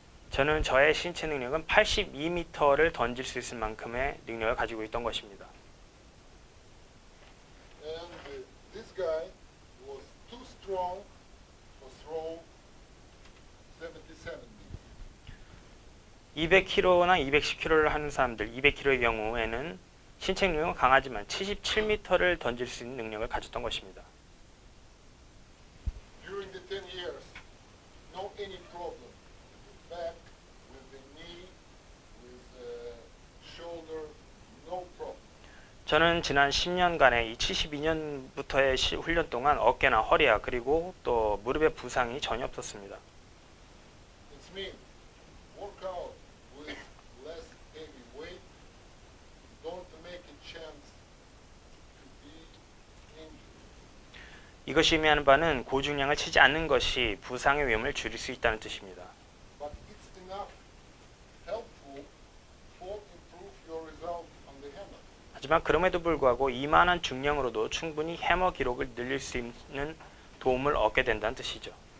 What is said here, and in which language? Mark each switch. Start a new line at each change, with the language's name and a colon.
Korean: 저는 저의 신체 능력은 82m를 던질 수 있을 만큼의 능력을 가지고 있던 것입니다.
English: And this guy was too strong for throw 77 meters.
Korean: 200kg나 210kg를 하는 사람들, 200kg의 경우에는 신체 능력은 강하지만 77m를 던질 수 있는 능력을 가졌던 것입니다.
English: During the 10 years, no any problem with the back, with the knee, with the shoulder, no problem.
Korean: 저는 지난 10년간의 이 72년부터의 훈련 동안 어깨나 허리야 그리고 또 무릎의 부상이 전혀 없었습니다.
English: It means workout with less heavy weight, don't make a chance to be injured.
Korean: 이것이 의미하는 바는 고중량을 치지 않는 것이 부상의 위험을 줄일 수 있다는 뜻입니다.
English: but it's enough helpful for improve your result on the hammer.
Korean: 하지만 그럼에도 불구하고 이만한 중량으로도 충분히 해머 기록을 늘릴 수 있는 도움을 얻게 된다는 뜻이죠.